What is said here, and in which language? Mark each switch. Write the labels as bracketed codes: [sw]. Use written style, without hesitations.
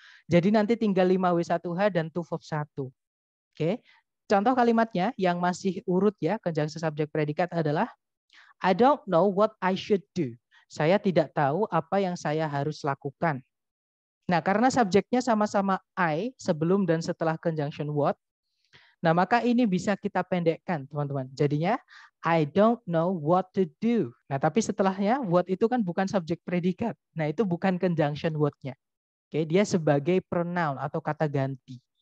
[id] Jadi nanti tinggal 5W1H dan to verb 1. Oke, contoh kalimatnya yang masih urut ya, conjunction subjek predikat adalah [en] I don't know what I should do. [id] Saya tidak tahu apa yang saya harus lakukan. Nah, karena subjeknya sama-sama I sebelum dan setelah conjunction what, nah maka ini bisa kita pendekkan, teman-teman. Jadinya [en] I don't know what to do. [id] Nah, tapi setelahnya what itu kan bukan subjek predikat. Nah, itu bukan conjunction what-nya. Oke, dia sebagai pronoun atau kata ganti.